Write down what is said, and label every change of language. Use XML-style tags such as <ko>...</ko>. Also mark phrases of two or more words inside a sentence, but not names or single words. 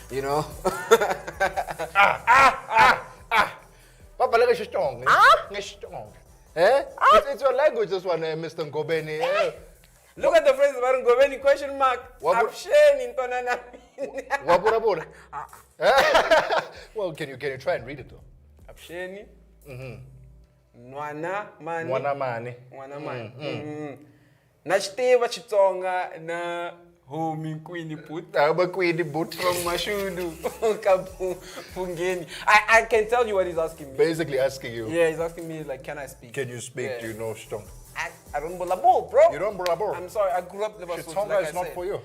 <en>It's your language, this one, Mr. Ngobeni. Look at the phrase about Ngobeni, question mark. Wabura. Well, can you try and read it though?</en> <ts>Absheni. Nwana mani. Nwana mani. Nachiteva Chitsonga na homie Queenie Put.</ts> <en>Queenie Put. From Mashudu. Pungeni. I can tell you what he's asking me. Basically asking you. Yeah, he's asking me like, can I speak? Can you speak? Yeah. Do you know Shtong? I don't bolabo, bro. You don't bolabo? I'm sorry, I grew up Liverpool. Chitonga is not for you.</en>